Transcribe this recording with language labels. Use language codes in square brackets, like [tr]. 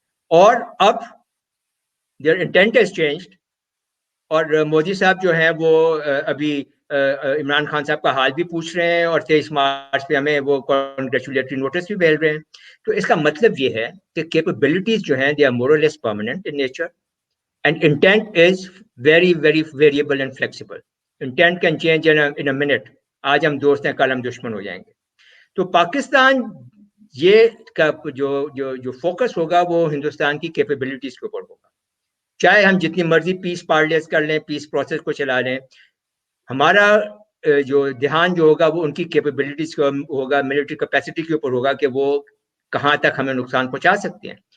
[ur] اور اب [en] their intent has changed, [ur] اور مودی صاحب جو ہیں وہ ابھی عمران خان صاحب کا حال بھی پوچھ رہے ہیں اور 23 مارچ پہ ہمیں وہ کانگریچولیٹری نوٹس بھی بھیج رہے ہیں. تو اس کا مطلب یہ ہے کہ کیپیبلٹیز جو ہیں [en] They are more or less permanent in nature, and intent is very very variable and flexible. Intent can change in a minute. [ur] آج ہم دوست ہیں کل ہم دشمن ہو جائیں گے. تو پاکستان یہ کا جو فوکس ہوگا وہ ہندوستان کی کیپیبلٹیز کے اوپر ہوگا. چاہے ہم جتنی مرضی پیس پارلیز کر لیں, پیس پروسیس کو چلا لیں, ہمارا جو دھیان جو ہوگا وہ ان کی کیپیبلٹیز کا ہوگا, ملٹری کیپیسٹی کے اوپر ہوگا کہ وہ کہاں تک ہمیں نقصان پہنچا سکتے ہیں.